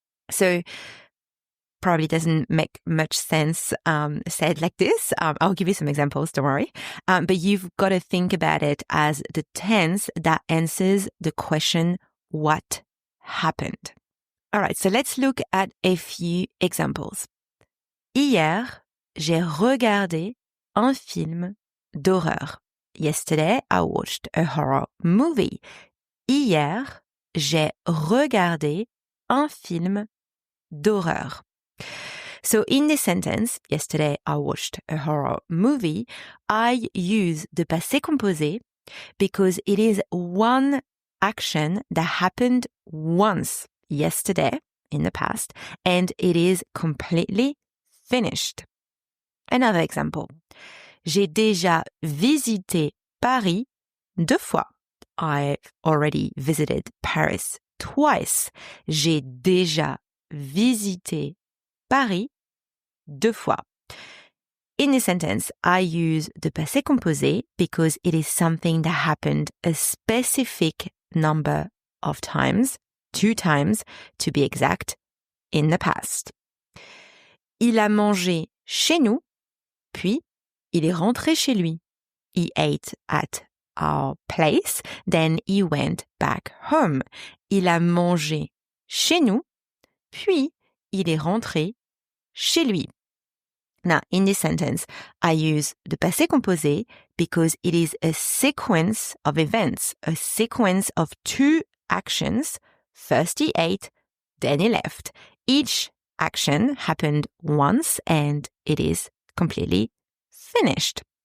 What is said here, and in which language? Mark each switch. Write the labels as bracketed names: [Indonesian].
[English] So probably doesn't make much sense said like this. I'll give you some examples, don't worry. But you've got to think about it as the tense that answers the question, what happened? All right, so let's look at a few examples. [French] Hier, j'ai regardé un film d'horreur. [English] Yesterday, I watched a horror movie. [French] Hier, j'ai regardé un film d'horreur. [English] So in this sentence, yesterday I watched a horror movie, I use the passé composé because it is one action that happened once yesterday in the past, and it is completely finished. Another example. [French] J'ai déjà visité Paris 2 fois. [English] I've already visited Paris twice. [French] J'ai déjà visité Paris 2 fois. [English] In this sentence, I use the passé composé because it is something that happened a specific number of times, 2 times to be exact, in the past. [French] Il a mangé chez nous, puis il est rentré chez lui. [English] He ate at our place, then he went back home. [French] Il a mangé chez nous, puis il est rentré chez lui. [English] Now, in this sentence, I use the passé composé because it is a sequence of events, a sequence of 2 actions. First he ate, then he left. Each action happened once and it is completely finished.